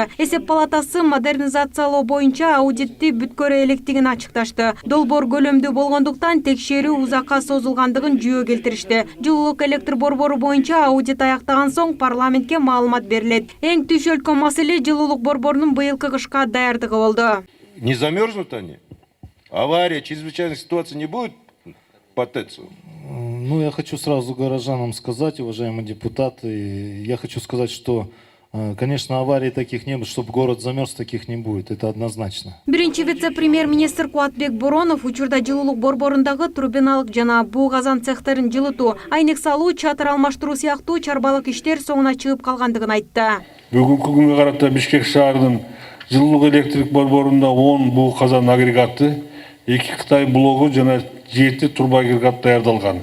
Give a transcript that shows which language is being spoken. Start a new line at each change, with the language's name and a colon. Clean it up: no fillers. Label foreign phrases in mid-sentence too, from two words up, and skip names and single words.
Kyrgyz: Эсеп палатасы модернизациялоо боюнча аудитти бүткөрө электигин ачыкташты. Долбоор көлөмдүү болгондуктан текшерүү узакка созулгандыгын жүйө келтиришти. Жылуулук электр борбору боюнча аудит аяктаган соң парламентке маалымат берилет. Эң түшөлткөн маселе жылуулук борборунун быйылкы кышка даярдыгы болду.
Russian: Не замерзнут они? Авария, чрезвычайных ситуаций не будет по ТЭЦу? Ну, я хочу сразу горожанам сказать, уважаемые депутаты, я хочу сказать, что, конечно, аварий таких не будет, чтобы город замерз, таких не будет, это однозначно.
Kyrgyz: Биринчи вице-премьер-министр Кубатбек Боронов учурда жылуулук борборундагы турбиналык жана буу казан цехтерин жылытуу, айнек салуу, чатыр алмаштыруу сыяктуу чарбалык иштер соңуна чыгып калгандыгын айтты. Бүгүнкү күнгө карата Бишкек шаарынын жылуулук электрик борборунда 10 буу казан агрегаты, 2 Кытай блогу жана 7 турбо агрегат даярдалган.